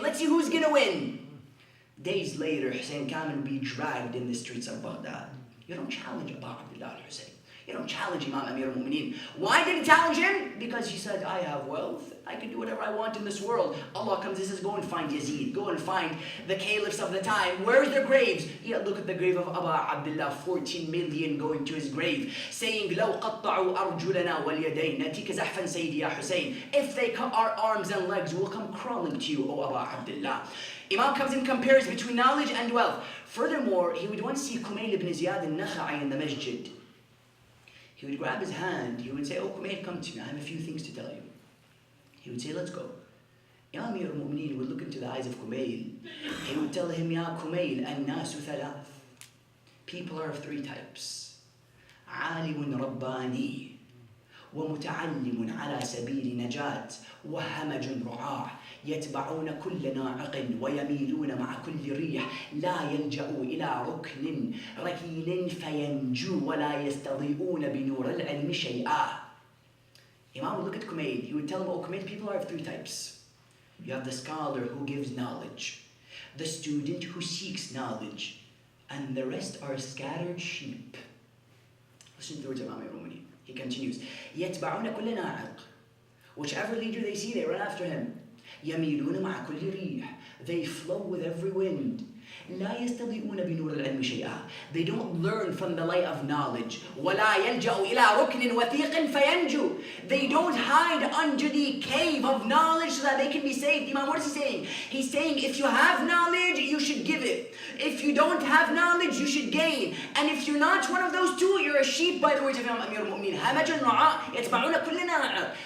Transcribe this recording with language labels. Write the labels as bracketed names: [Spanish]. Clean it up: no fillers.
[English] Let's see who's going to win. Days later, Hussein Kamil would be dragged in the streets of Baghdad. You don't challenge Abu Abdullah al-Hussein. You don't challenge Imam Amir al-Mu'mineen. Why did he challenge him? Because he said, I have wealth. I can do whatever I want in this world. Allah comes and says, go and find Yazid. Go and find the caliphs of the time. Where's their graves? Yeah, look at the grave of Abu Abdullah. 14 million going to his grave, saying, [Arabic] لَوْ قَطَّعُوا أَرْجُلَنَا وَالْيَدَيْنَ نَتِيكَ زَحْفًا سَيْدِي يَا Hussein. [English] If they cut our arms and legs, we'll come crawling to you, O Abu Abdullah. Imam comes and compares between knowledge and wealth. Furthermore, he would once see Kumail ibn Ziyad al-Nakha'i in the masjid. He would grab his hand. He would say, oh Kumail, come to me. I have a few things to tell you. He would say, let's go. Ya Amir al-Mu'mineen would look into the eyes of Kumail. He would tell him, Ya Kumail, [Arabic] an-nasu thalath. [English] People are of three types. [Arabic] عالم رباني ومتعلم على سبيل نجاة وهمج رعاع يتبعون كل ناعق ويميلون مع كل ريح لا يلجأوا إلى ركن ركين فينجو ولا يستضيئون بنور العلم شيئا. [English] Imam would look at Kumail. He would tell him, oh Kumail, people are of three types. You have the scholar who gives knowledge, the student who seeks knowledge, and the rest are scattered sheep. Listen to the words of Amir al-Mu'mineen. He continues, [Arabic] يتبعون كل ناعق. [English] Whichever leader they see, they run after him. [Arabic] يميلون مع كل ريح. [English] They flow with every wind. [Arabic] لا يستضيئون بنور العلم شيئا. [English] They don't learn from the light of knowledge. [Arabic] ولا يلجأوا إلى ركن وثيق فينجو. [English] They don't hide under the cave of knowledge so that they can be saved. Imam, what is he saying? He's saying if you have knowledge, you should give it. If you don't have knowledge, you should gain. And if you're not one of those two, you're a sheep, by the words of Imam Amir al-Mu'mineen. [Arabic] همج رعاء يتبعون كل ناعق.